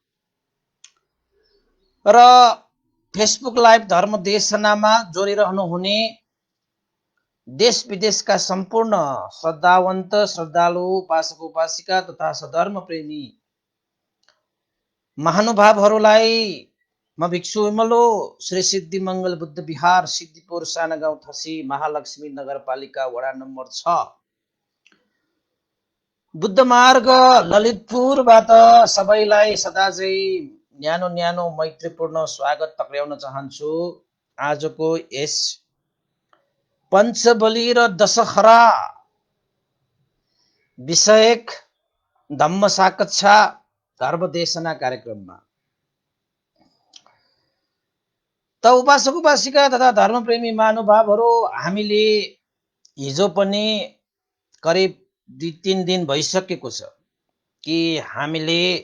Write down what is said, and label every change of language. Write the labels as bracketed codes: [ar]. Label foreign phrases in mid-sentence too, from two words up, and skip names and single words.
[ne] र फेसबुक लाइभ धर्म देशनामा जोडिरहनु हुने देश विदेशका सम्पूर्ण श्रद्धावन्त श्रद्धालु उपासक उपासिका तथा सधर्म प्रेमी महानुभावहरूलाई म भिक्षु विमलो श्री सिद्धि मंगल बुद्ध विहार सिद्धिपुर साना गाउँ थसी महालक्ष्मी नगरपालिका वडा नम्बर 6 बुद्ध मार्ग ललितपुरबाट सबैलाई सदा चाहिँ न्यानो न्यानो मैत्रीपूर्ण स्वागत टक्र्याउन चाहन्छु। आजको यस पञ्चबली र दशहरा विषयक [pi] धम्म साकच्छा [ne] धर्मदेशना कार्यक्रममा त उपासक उपासिका तथा धर्मप्रेमी महानुभावहरू, हामीले हिजो पनि करिब 2-3 दिन भइसकेको छ कि हामीले